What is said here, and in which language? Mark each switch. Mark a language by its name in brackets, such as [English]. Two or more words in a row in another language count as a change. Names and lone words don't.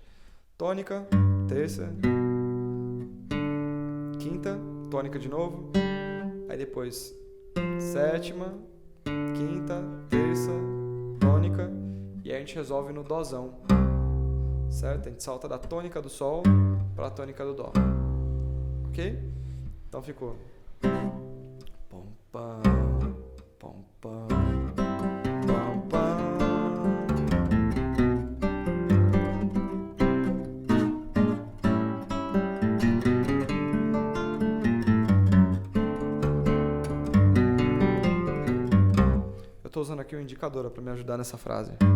[Portuguese] Tônica, terça, quinta, tônica de novo, aí depois sétima, quinta, terça, tônica, e aí a gente resolve no Dózão, certo? A gente salta da tônica do Sol para a tônica do Dó, ok? Então ficou pom pam, pom pam, pom pam. Eu estou usando aqui o indicador para me ajudar nessa frase.